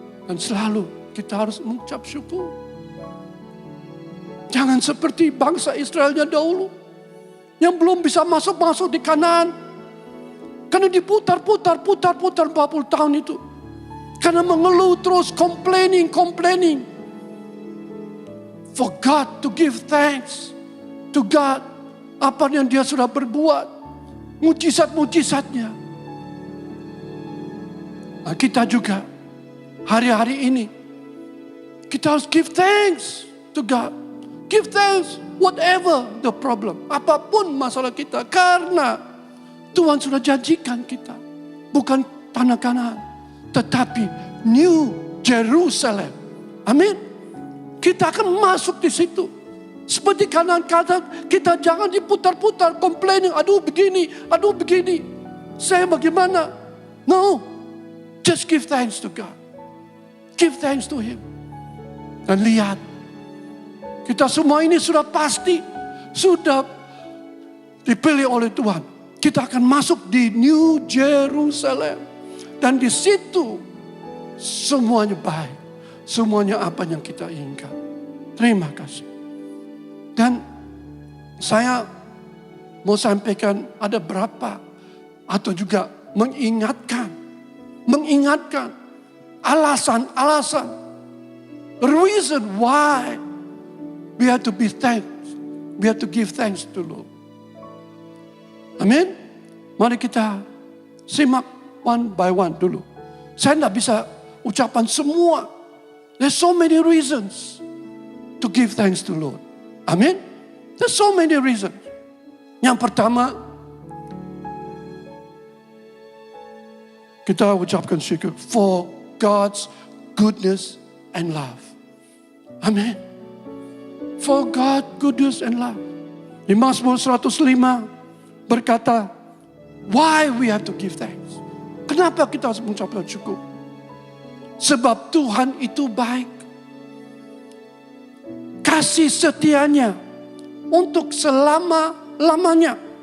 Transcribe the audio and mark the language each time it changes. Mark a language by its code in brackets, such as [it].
[id] Dan selalu kita harus mengucap syukur. Jangan seperti bangsa Israelnya dahulu. Yang belum bisa masuk di Kanaan. Karena diputar-putar 40 tahun itu. Karena mengeluh terus, complaining. [en] For God to give thanks to God. [id] Apa yang dia sudah berbuat. Mujizat-mujizatnya. Nah, kita juga hari-hari ini. Kita harus [en] give thanks to God. Give thanks whatever the problem. [id] Apapun masalah kita. Karena Tuhan sudah janjikan kita. Bukan tanah Kanaan. Tetapi New Jerusalem. Amin. Kita akan masuk di situ. Seperti Kanaan-Kanaan, kita jangan diputar-putar, complaining. Aduh begini. Saya bagaimana? No. [en] Just give thanks to God. Give thanks to Him. [id] Dan lihat. Kita semua ini sudah pasti. Sudah dipilih oleh Tuhan. Kita akan masuk di New Jerusalem. Dan di situ semuanya baik. Semuanya apa yang kita inginkan. Terima kasih. Dan saya mau sampaikan ada berapa. Atau juga mengingatkan. Alasan-alasan. [en] Reason why we have to be thankful. We have to give thanks to Lord. [id] Amin. Mari kita simak [en] one by one [id] dulu. Saya tidak bisa ucapan semua. [en] There's so many reasons to give thanks to Lord. Amin. There's so many reasons. [id] Yang pertama, kita ucapkan syukur [en] for God's goodness and love. Amin. For God, goodness and love. [id] Di Mazmur 105 berkata, [en] why we have to give thanks. [id] Kenapa kita harus mengucapkan syukur? Sebab Tuhan itu baik. Kasih setianya untuk selama-lamanya.